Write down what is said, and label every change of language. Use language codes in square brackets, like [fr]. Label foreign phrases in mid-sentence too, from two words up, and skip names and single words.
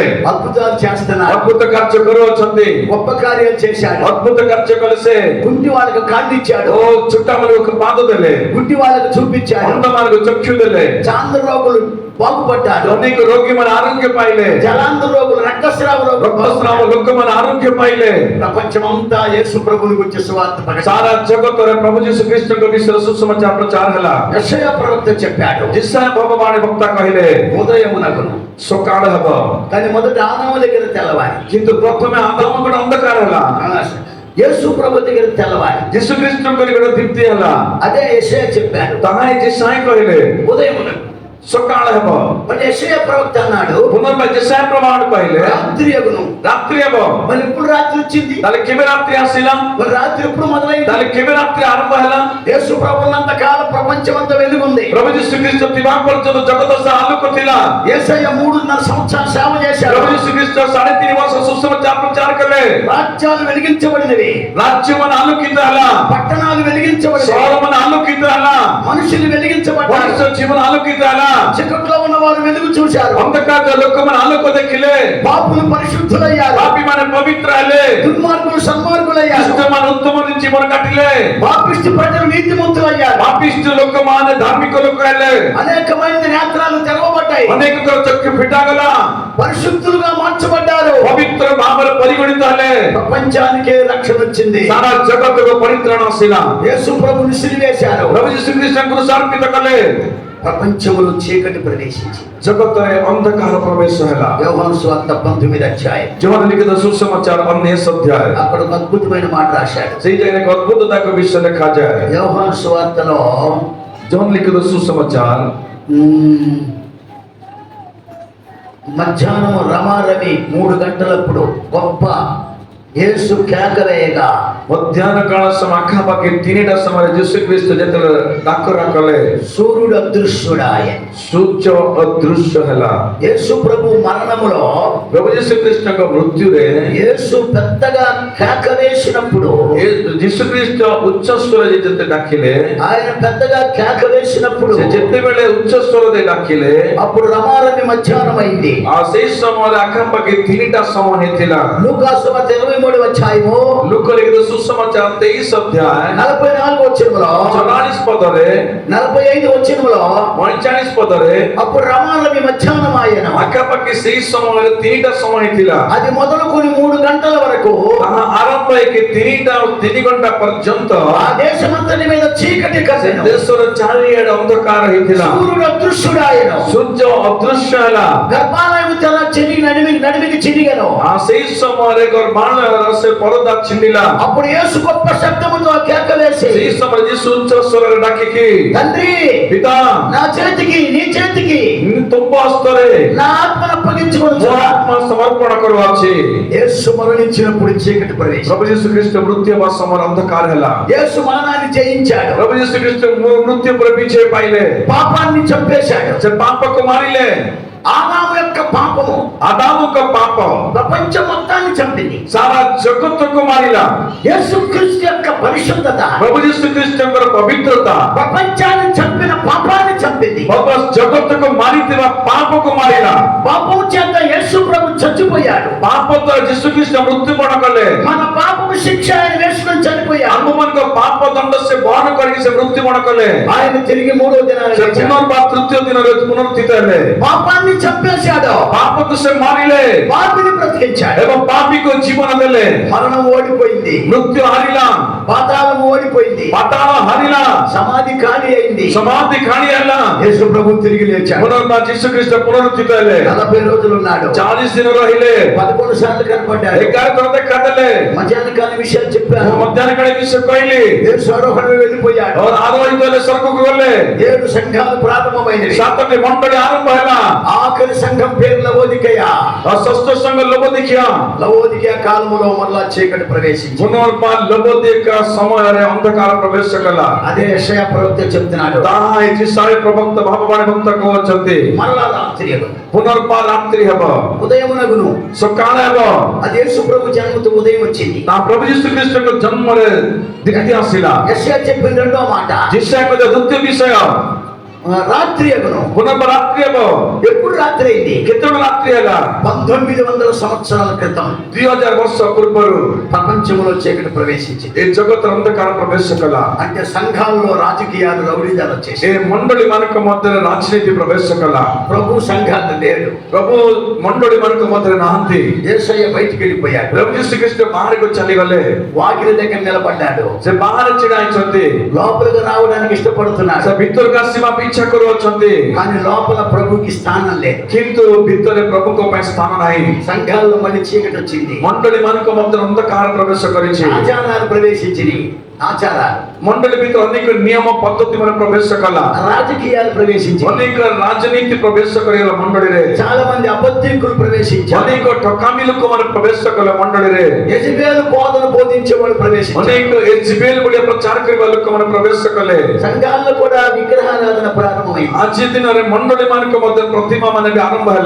[te] అద్భుతాలు చేస్తున్నాడు। [or] ଅଦ୍ଭୁତ କାର୍ଯ୍ୟ କରୁଅଛନ୍ତି। [te] గొప్ప కార్యాలు చేశాడు। [or] ଅଦ୍ଭୁତ କାର୍ଯ୍ୟ କଲେ ସେ। [te] గుడ్డి వాళ్ళకు కాళ్ళు ఇచ్చాడు। [or] ଓ ଛୋଟାମାନଙ୍କୁ ପାଦ ଦେଲେ। [te] గుడ్డి వాళ్ళకు చూపించాడు। [or] ଅନ୍ଧମାନଙ୍କୁ ଚକ୍ଷୁ ଦେଲେ। [te] చాంద్ర రోగులు బాగుపడ్డారు। [or] ଅନେକ ରୋଗୀମାନେ ఆరోగ్య ପାଇଲେ। [te] జలాంధ్ర రోగులు, రక్తస్రావ రోగులు, [or] ରକ୍ତସ୍ରାବ ଲୋକମାନେ ଆରୋଗ୍ୟ ପାଇଲେ। [te] ప్రపంచమంతా యేసు ప్రభువుని గురించి సువార్త ప్రకటించారు। [or] ସାରା ଜଗତରେ ପ୍ରଭୁ ଯୀଶୁ ଖ୍ରୀଷ୍ଟଙ୍କ ବିଷୟରେ ସୁସମାଚାର ପ୍ରଚାର ହେଲା। [te] యెషయా ప్రవక్త చెప్పాడు, [or] ଜିସାୟ ଭଗବାଣୀ ବକ୍ତା କହିଲେ, [te] ఉదయమునగును, [or] ସକାଳ ହେବ। [te] కానీ మొదట ఆదాము దగ్గర తెల్లవారి। [or] କିନ୍ତୁ ପ୍ରଥମେ ଆଦାମଙ୍କର ଅନ୍ଧକାର ହେଲା। [te] యేసు ప్రభు దగ్గర తెల్లవారి। [or] ଯୀଶୁ ଖ୍ରୀଷ୍ଟଙ୍କ ନିକଟରେ ଦୀପ୍ତି ହେଲା। [te] అదే యెషయా చెప్పాడు, [or] ତାହା ହିଁ ଜିସାୟ କହିଲେ, [te] ఉదయమునగు। [or] ସକାଳ ହେବ। [te] మరి యెషయా ప్రవక్త అన్నాడు, [or] ପୁନର୍ବାର ଜିସାୟ ପ୍ରମାଣ କହିଲେ, [te] రాత్రి అగును। [or] ରାତ୍ରି ହେବ। [te] మరి ఎప్పుడు రాత్రి వచ్చింది? [or] ତାହେଲେ କେବେ ରାତ୍ରି ଆସିଲା? [te] మరి రాత్రి ఎప్పుడు మొదలైంది? [or] ତାହେଲେ କେବେ ରାତ୍ରି ଆରମ୍ଭ ହେଲା? [te] యేసు ప్రభువున్నంత కాలం ప్రపంచమంతా వెలుగుంది। [or] ପ୍ରଭୁ ଯୀଶୁ ଖ୍ରୀଷ୍ଟ ଥିବା ପର୍ଯ୍ୟନ୍ତ ଜଗତ ସାରା ଆଲୋକ ଥିଲା। [te] యేసయ్య 3.5 సంవత్సరాలు సేవ చేశాడు। [or] ପ୍ରଭୁ ଯୀଶୁ ଖ୍ରୀଷ୍ଟ 3.5 ବର୍ଷ ସୁସମାଚାର ପ୍ରଚାର କଲେ। [te] రాజ్యాలు వెలిగించబడినవి, [or] ରାଜ୍ୟମାନେ ଆଲୋକିତ ହେଲା। [te] పట్టణాలు వెలిగించబడినవి, [or] ସହରମାନେ ଆଲୋକିତ ହେଲା। [te] మనుషులు వెలిగించబడ్డారు। [or] ମଣିଷ ଜୀବନ ଆଲୋକିତ ହେଲା। [te] చీకట్లో ఉన్న వారు వెలుగు చూశారు। [or] ଅନ୍ଧକାର ଲୋକମାନେ ଆଲୋକ ଦେଖିଲେ। [te] పాపులు పరిశుద్ధులయ్యారు। [or] ପାପୀମାନେ ପବିତ୍ର ହେଲେ। [te] దుర్మార్గులు సన్మార్గులయ్యారు। [or] దుଷ୍ଟମାନେ ଉତ୍ତମ ଜୀବନ କାଟିଲେ। [te] పాపిష్టి ప్రజలు నీతిమంతులయ్యారు। [or] ପାପିଷ୍ଠ ଲୋକମାନେ ଧାର୍ମିକ ଲୋକ ହେଲେ। [te] అనేక మంది నేత్రాలు తెరవబడ్డాయి। ఫిట్టబడ్డాయి. [or] ଅନେକଙ୍କର ଚକ୍ଷୁ ଫିଟାଗଲା, [te] పరిశుద్ధులుగా మార్చబడ్డారు. [or] ପବିତ୍ର ଭାବରେ ପରିଗଣିତ ହେଲେ, [te] ప్రపంచానికే రక్షణ వచ్చింది. [or] ସାରା ଜଗତକୁ ପରିତ୍ରାଣ ଆସିଲା। [te] యేసు ప్రభుని సిలువేశారు. [or] ପ୍ରଭୁ ଯୀଶୁ ଖ୍ରୀଷ୍ଟଙ୍କୁ ସମର୍ପିତ କଲେ, [te] ప్రపంచములో చీకటి ప్రవేశించి [or] ଜଗତରେ ଅନ୍ଧକାର ପ୍ରବେଶ ହେଲା। [te] యోహాను సువార్త 19వ అధ్యాయం. [or] ଯୋଉମାନେ ଲିଖିତ ସୁସମାଚାର 19 ଅଧ୍ୟାୟ, [te] అక్కడ ఒక అద్భుతమైన మాట రాశాడు. [or] ସେଇ ଜାଗାରେ ଏକ ଅଦ୍ଭୁତ ତାଙ୍କ ବିଷୟ ଲେଖାଯାଏ। [te] యోహాను సువార్తలో [or] ଯୋଉମାନେ ଲିଖିତ ସୁସମାଚାର [te] మధ్యాహ్నం రమారవి 3 గంటలప్పుడు గొప్ప యేసు కేక వేయగా [or] ମଧ୍ୟାହ୍ନ କାଳ ସମୟ ଆଖାପାଖି 3ଟା ସମୟରେ ଯୀଶୁ ଖ୍ରୀଷ୍ଟ ଯେତେବେଳେ ଡାକରା କଲେ, [te] సూర్యుడు అదృశ్యుడాయే. [or] ସୂର୍ଯ୍ୟ ଅଦୃଶ୍ୟ ହେଲା। [te] యేసు ప్రభు మరణములో [or] ପ୍ରଭୁ ଯୀଶୁ ଖ୍ରୀଷ୍ଟଙ୍କ ମୃତ୍ୟୁରେ [te] యేసు పెద్దగా కేక వేసినప్పుడు, [or] ଯୀଶୁ ଖ୍ରୀଷ୍ଟ ଉଚ୍ଚ ସ୍ୱରରେ ଯେତେ ଡାକିଲେ, [te] ఆయన పెద్దగా కేక వేసినప్పుడు [or] ସେ ଯେତେବେଳେ ଉଚ୍ଚ ସ୍ୱର ଦେଇ ଡାକିଲେ, [te] అప్పుడు రమారవి మధ్యాహ్నం అయింది. [or] ଆଉ ସେଇ ସମୟରେ ଆଖାପାଖି 3ଟା ସମୟ ହେଇଥିଲା। [te] లూకాసు సువార్త 23వ అధ్యాయము [or] ଲୁକ ଲିଖିତ ସୁସମାଚାର 23 ଅଧ୍ୟାୟ [te] 44 వచనములో [or] 44 ପଦରେ [te] 45 వచనములో [or] 45 ପଦରେ [te] అప్పుడు రమారవి మధ్యాహ్నం ఆయన. [or] ଆଖାପାଖି ସେଇ ସମୟରେ 3ଟା ସମୟ ହେଇଥିଲା। [te] అది మొదలుకొని 3 గంటల వరకు [or] ତାହା ଆରମ୍ଭ ହେଇକି 3 ଘଣ୍ଟା ପର୍ଯ୍ୟନ୍ତ [te] ఆ దేశమంతటి మీద చీకటి [or] ସେ [te] కసెను. [or] ଦେଶର ଚାରିଆଡେ ଅନ୍ଧକାର ହେଇଥିଲା। [te] సూర్యుడు అదృశ్యుడాయను. [or] ସୂର୍ଯ୍ୟ ଅଦୃଶ୍ୟ ହେଲା। [te] గర్భాలయము తన నడిమికి చిరిగెను. [or] ଆଉ ସେଇ ସମୟରେ ଗର୍ଭାଳୟର ସେ ପରଦା ଛିଣ୍ଡିଲା। [te] అప్పుడు యేసు గొప్ప శబ్దముతో కేక వేసి, [or] ସେଇ ସମୟରେ ଯୀଶୁ ଉଚ୍ଚ ସ୍ୱରରେ ଡାକିକି, [te] తండ్రి [or] ପିତା, [te] నా చేతికి నీ చేతికి [or] ତୁମ ହସ୍ତରେ [te] నా ఆత్మను [or] ମୋ [te] అప్పగించుకొనుచు. [or] ଆତ୍ମା ସମର୍ପଣ କରୁଅଛି। [te] యేసు మరణించినప్పుడు చీకటి ప్రవేశం. [or] ପ୍ରଭୁ ଯୀଶୁ ଖ୍ରୀଷ୍ଟ ମୃତ୍ୟୁ ହେବା ସମୟରେ ଅନ୍ଧକାର ହେଲା। [te] యేసు మరణాన్ని జయించాడు. [or] ପ୍ରଭୁ ଯୀଶୁ ଖ୍ରୀଷ୍ଟ ମୃତ୍ୟୁ ଉପରେ ବିଜୟ ପାଇଲେ। [te] పాపాన్ని చంపేశాడు. [or] ସେ ପାପକୁ ମାରିଲେ। [te] ఆదాము యొక్క పాపము [or] ଆଦାମଙ୍କ ପାପ [te] ప్రపంచం మొత్తాన్ని చంపింది. [or] ସାରା ଜଗତକୁ ମାରିଲା। [te] యేసుక్రీస్తు యొక్క పరిశుద్ధత [or] ପ୍ରଭୁ ଯୀଶୁ ଖ୍ରୀଷ୍ଟଙ୍କର ପବିତ୍ରତା [te] ప్రపంచాన్ని చంపిన పాపాన్ని చంపింది. [or] ଜଗତକୁ ମାରିଥିବା ପାପକୁ ମାରିଲା। [te] పాపము చేత యేసు ప్రభు చచ్చిపోయాడు. [or] ପାପ ଦ୍ୱାରା ଯୀଶୁ ଖ୍ରୀଷ୍ଟ ମୃତ୍ୟୁବରଣ କଲେ। [te] మన పాపము శిక్ష ఆయన వేసుకొని చనిపోయాడు. [or] ଆମମାନଙ୍କ ପାପ ଦଣ୍ଡ ସେ ବହନ କରିକି ସେ ମୃତ୍ୟୁବରଣ କଲେ। [te] ఆయన తిరిగి 3వ దినాన [or] ସେ [te] లేచాడు. [or] ପୁନର୍ବାର ତୃତୀୟ ଦିନରେ ପୁନରୁତ୍ଥିତ ହେଲେ। [te] పాపాన్ని చంపేశాడు. [or] ପାପକୁ ସେ ମାରିଲେ [te] పాపిని బ్రతికించాడు. [or] ଏବଂ ପାପୀକୁ ଜୀବନ ଦେଲେ। [te] మరణం ఓడిపోయింది. [or] ମୃତ୍ୟୁ ହାରିଲା, [te] పాతాళం ఓడిపోయింది. [or] ପାତାଳ ହାରିଲା, [te] సమాధి ఖాళీ అయింది. [or] ସମାଧି ଖାଣି ହେଲା। [te] యేసు ప్రభు తిరిగి లేచాడు. [or] ପୁନର୍ବାର ଯୀଶୁ ଖ୍ରୀଷ୍ଟ ପୁନରୁତ୍ଥିତ ହେଲେ। [te] 40 రోజులు ఉన్నాడు. [or] 40 ଦିନ ରହିଲେ। [te] 11 సార్లు కనపడ్డాడు. [or] 11 ଥର ଦେଖାଦେଲେ। [te] మధ్యాహ్న కాల విషయాలు చెప్పాను. [or] ମଧ୍ୟାହ୍ନ କାଳେ ବିଷୟ କହିଲି। [te] యేసు ఆరోహణ వెళ్ళిపోయాడు. [or] ଆରୋହିତ ହେଲେ, ସ୍ୱର୍ଗକୁ ଗଲେ। [te] 7 సంఘాలు ప్రారంభమైనవి. [or] 7ଟି ମଣ୍ଡଳୀ ଆରମ୍ଭ ହେଲା। [te] ఆఖరి సంఘం పేరు లవోదికయ. [or] ଷଷ୍ଠ ସଂଘ ଲବୋଦିକିଆ। [te] లవోదికయ కాలములో మళ్ళా చీకటి ప్రవేశించింది. [or] ପୁନର୍ବାର ଲବୋଦିକା ସମୟରେ ଅନ୍ଧକାର ପ୍ରବେଶ କଲା। [te] అదే యెషయా ప్రవక్త చెప్తున్నాడు. [or] ତାହା ହେଇଛି ସାଳେ ପ୍ରବକ୍ତ ଭାବବାଣୀ ଭକ୍ତ କହୁଛନ୍ତି, [te] మరలా రాత్రి అగును. [or] ପୁନର୍ବାର ରାତ୍ରି ହେବ, [te] ఉదయమునగును. [or] ସକାଳ ହେବ। [te] అది యేసు ప్రభు జన్మతో ఉదయం వచ్చింది. [or] ତା ପ୍ରଭୁ ଯୀଶୁ ଖ୍ରୀଷ୍ଟଙ୍କ ଜନ୍ମରେ ଦିନ ଆସିଲା। [te] యెషయా చెప్పిన రెండో మాట [or] ଯୀଶୁଙ୍କ ଦ୍ୱିତୀୟ ବିଷୟ [te] రాత్రి అగును. [or] ପୁନର୍ବାର ରାତ୍ରି ହେବ। [te] ఎప్పుడు రాత్రి అయింది? [or] କେତେବେଳେ ରାତ୍ରି ହେଲା? [te] 1900 సంవత్సరాల క్రితం [or] 2000 ବର୍ଷ ପୂର୍ବରୁ [te] ప్రపంచంలో చీకటి ప్రవేశించింది. [or] ଏ ଜଗତର ଅନ୍ଧକାର ପ୍ରବେଶ କଲା। [te] అంటే సంఘాల్లో రాజకీయాలు రౌడీజాలు [or] ଏ [te] వచ్చేసాయి. [or] ମଣ୍ଡଳୀ ମାନଙ୍କ ମଧ୍ୟରେ ରାଜନୀତି ପ୍ରବେଶ କଲା। [te] ప్రభు సంఘాలు లేడు. [or] ପ୍ରଭୁ ମଣ୍ଡଳୀ ମାନଙ୍କ ମଧ୍ୟରେ ନାହାନ୍ତି। [te] యేసయ్య బయటికి వెళ్ళిపోయాడు. [or] ପ୍ରଭୁ ଯୀଶୁ ଖ୍ରୀଷ୍ଟ ବାହାରକୁ ଚାଲିଗଲେ। [te] వాకిలి దగ్గర నిలబడ్డాడు. [or] ସେ ବାହାରେ ଛିଡା ହେଇଛନ୍ତି। [te] లోపలికి రావడానికి ఇష్టపడుతున్నాడు. [or] ସେ ଭିତରକୁ ଆସିବା ପାଇଁ ଇଚ୍ଛା କରୁଅଛନ୍ତି, [te] కానీ లోపల ప్రభుకి స్థానం లేదు. [or] କିନ୍ତୁ ଭିତରେ ପ୍ରଭୁଙ୍କ ପାଇଁ ସ୍ଥାନ ନାହିଁ। [te] సంఘాల్లో మళ్ళీ చీకటి వచ్చింది. [or] ମଣ୍ଡଳୀ ମାନଙ୍କ ମଧ୍ୟରେ ଅନ୍ଧକାର ପ୍ରବେଶ କରିଛି। [te] ఆచారాలు ప్రవేశించినాయి. ఆచారాలు [or] ମଣ୍ଡଳୀ ଭିତରେ ଅନେକ ନିୟମ ପଦ୍ଧତି ମାନେ ପ୍ରବେଶ କଲା। [te] రాజకీయాలు ప్రవేశించాయి. [or] ଅନେକ ରାଜନୀତି ପ୍ରବେଶ କରିଗଲା ମଣ୍ଡଳୀରେ। [te] చాలా మంది అబద్ధికులు ప్రవేశించారు. [or] ଅନେକ ଠକାମୀ ଲୋକମାନେ ପ୍ରବେଶ କଲେ ମଣ୍ଡଳୀରେ। [te] యెజబెల్ బోధన బోధించే వాళ్ళు ప్రవేశించారు. [or] ଅନେକ ଏଜବେଲ୍ ଭଳିଆ ପ୍ରଚାର କରିବା ଲୋକମାନେ ପ୍ରବେଶ କଲେ। [te] సంఘాల్లో కూడా విగ్రహారాధన ప్రారంభమైంది. [or] ଆଜି ଦିନରେ ମଣ୍ଡଳୀ ମାନଙ୍କ ମଧ୍ୟ ପ୍ରତିମା ମାନେ ବି ଆରମ୍ଭ ହେଲା।